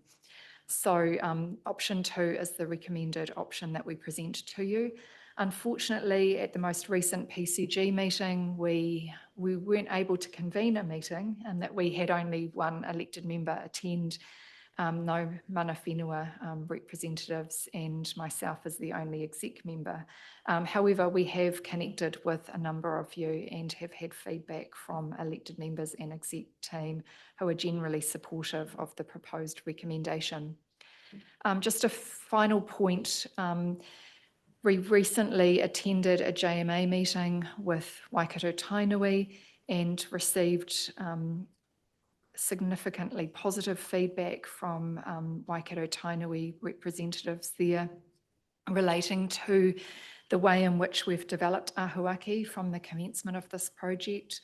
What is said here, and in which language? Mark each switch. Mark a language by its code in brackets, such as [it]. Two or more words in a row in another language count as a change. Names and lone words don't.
[en] So option 2 is the recommended option that we present to you. Unfortunately, at the most recent PCG meeting, we weren't able to convene a meeting, and that we had only one elected member attend, no [mi] mana whenua [en] representatives, and myself as the only exec member. However, we have connected with a number of you and have had feedback from elected members and exec team who are generally supportive of the proposed recommendation. Just a final point, we recently attended a JMA meeting with Waikato Tainui and received significantly positive feedback from Waikato Tainui representatives there relating to the way in which we've developed Ahuaki from the commencement of this project.